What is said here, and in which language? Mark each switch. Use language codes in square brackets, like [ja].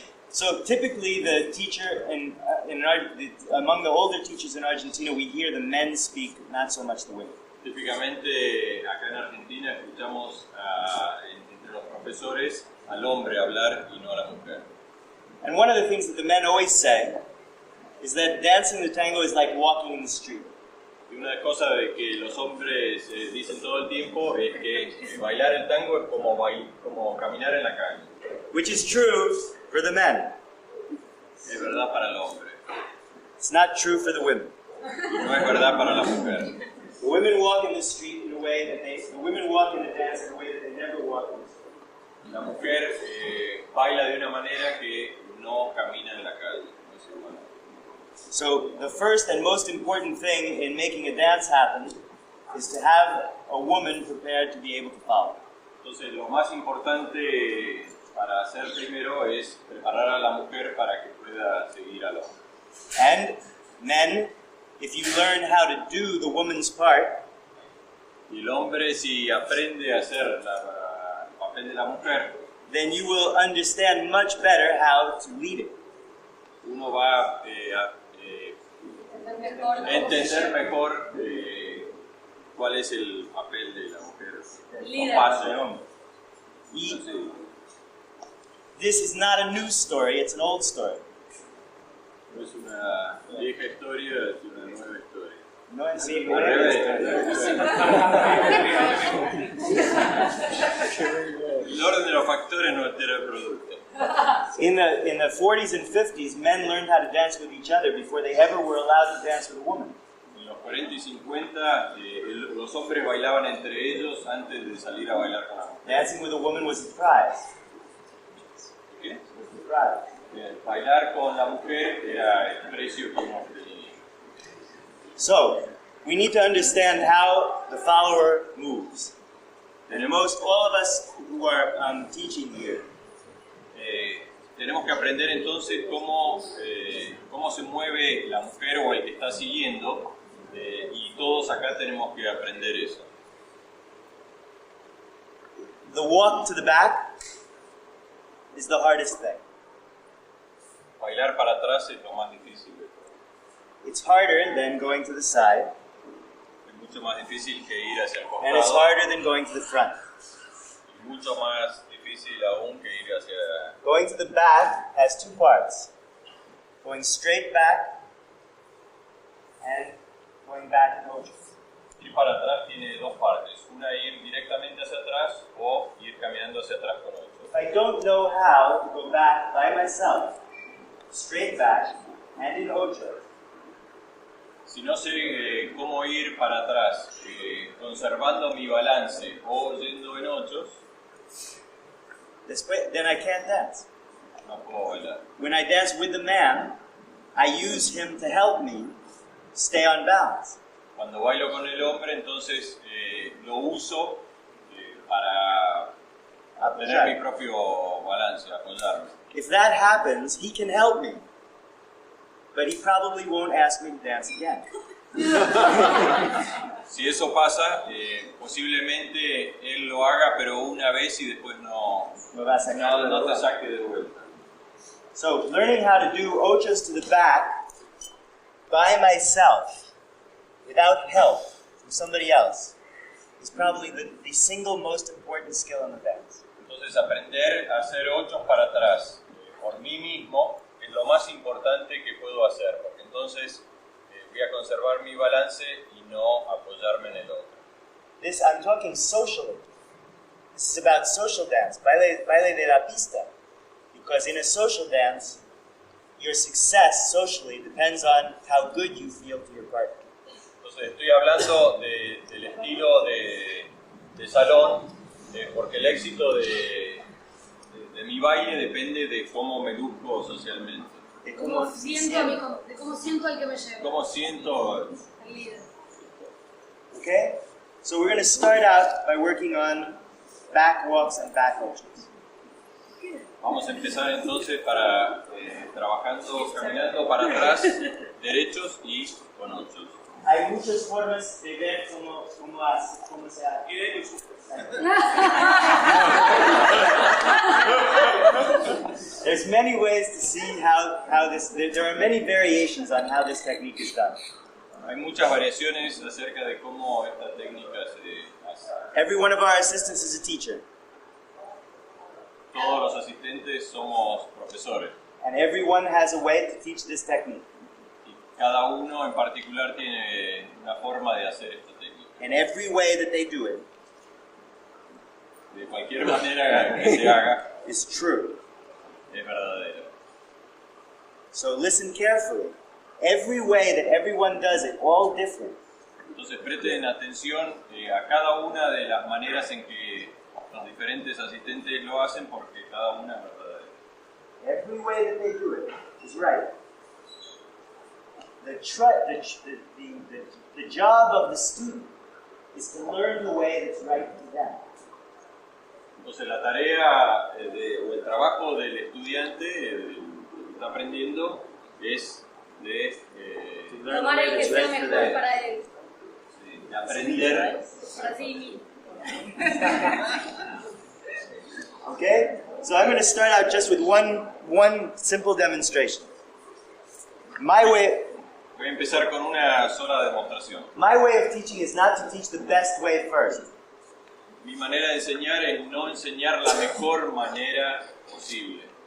[en] So typically, the teacher among the older teachers in Argentina, we hear the men speak, not so much the women. [es] Típicamente acá en Argentina escuchamos entre los profesores al hombre hablar y no a la mujer. [en] And one of the things that the men always say is that dancing the tango is like walking in the street. [es] Y una cosa de que los hombres dicen todo el tiempo es que bailar el tango es como caminar en la calle. [en] Which is true for the men. [es] Es verdad para el hombre. [en] It's not true for the women. [es] Y no es verdad para la mujer. [en] The women walk in the street in a way that the women walk in the dance in a way that they never walk in the street. [es] La mujer baila de una manera que no camina en la calle. No es igual. [en] So the first and most important thing in making a dance happen is to have a woman prepared to be able to follow. [es] Entonces lo más importante para hacer primero es preparar a la mujer para que pueda seguir al hombre. [en] And men, if you learn how to do the woman's part, [es] y el hombre si aprende a hacer el papel de la mujer, [en] then you will understand much better how to lead it. [es] Uno va a entender mejor cuál es el papel de la mujer o parte del hombre. [en] This is not a new story, it's an old story. [es] No es una vieja historia, es una nueva historia. No es una nueva El orden de los factores no altera el producto. [en] In the 40s and 50s, men learned how to dance with each other before they ever were allowed to dance with a woman. [es] En los 50, los hombres bailaban entre ellos antes de salir a bailar con la mujer. [en] Dancing with a woman was a prize. [es] ¿Qué? [en] Was the prize. [es] Bailar con la mujer era el precio que uno tenía. [en] So, we need to understand how the follower moves. And all of us who are teaching here, [es] tenemos que aprender entonces cómo se mueve la mujer o el que está siguiendo, y todos acá tenemos que aprender eso. [en] the walk to the back is the hardest thing. [es] Bailar para atrás es lo más difícil de todo. [en] It's harder than going to the side, [es] Es mucho más difícil que ir hacia el [en] and it's [es] costado, [en] harder than going to the front. [es] y mucho más difícil aún que ir hacia... [en] Going to the back has two parts. Going straight back and going back in motion. [es] Ir para atrás tiene dos partes, una ir directamente hacia atrás o ir caminando hacia atrás con 8. [en] If I don't know how to go back by myself, straight back and in ocho, [es] Si no sé cómo ir para atrás, conservando mi balance o yendo en 8, [en] then I can't dance. [es] no puedo bailar. [en] When I dance with the man, I use him to help me stay on balance. [es] Cuando bailo con el hombre, entonces lo uso para tener mi propio balance, apoyarme. [en] If that happens, he can help me. But he probably won't ask me to dance again. [es] Si eso pasa, posiblemente él lo haga, pero una vez y después no te saque de vuelta. [en] So, learning how to do ochos to the back by myself, without help from somebody else, is probably the single most important skill in the dance. [es] Entonces aprender a hacer 8 para atrás por mí mismo es lo más importante que puedo hacer, porque entonces voy a conservar mi balance y no apoyarme en el otro. [en] This, I'm talking socially. This is about social dance, [es] baile de la pista. [en] Because in a social dance, your success socially depends on how good you feel to your partner. [es] Entonces estoy hablando del estilo de salón, porque el éxito de mi baile depende de cómo me luzco socialmente. De cómo siento al que me llevo. Cómo siento. Al líder. [en] Okay? So we're going to start out by working on back walks and back ochos. [es] Vamos a empezar entonces caminando para atrás, derechos y con 8. Hay muchas formas de ver cómo se hace. [en] There's many ways to see how this. There are many variations on how this technique is done. [es] Hay muchas variaciones acerca de cómo esta técnica se hace. [en] Every one of our assistants is a teacher, [es] Todos los asistentes somos profesores [en] and everyone has a way to teach this technique. [es] y cada uno en particular tiene una forma de hacer esta técnica. [en] And every way that they do it [es] De cualquier manera que se haga, [en] is true. [es] es verdadero. [en] So listen carefully. Every way that everyone does it, all different, [es] Entonces presten atención a cada una de las maneras en que los diferentes asistentes lo hacen, porque cada una es verdadera. every way that they do it is right. The job of the student is to learn the way that's right for them. Entonces la tarea o el trabajo del estudiante, del que está aprendiendo, es de Tomar el que sea mejor para él. de aprender. Para sí mismo. [en] Okay? So I'm going to start out just with one simple demonstration. [es] Voy a empezar con una sola demostración. [en] My way of teaching is not to teach the best way first. [es] Mi manera de enseñar es no enseñar la mejor manera posible.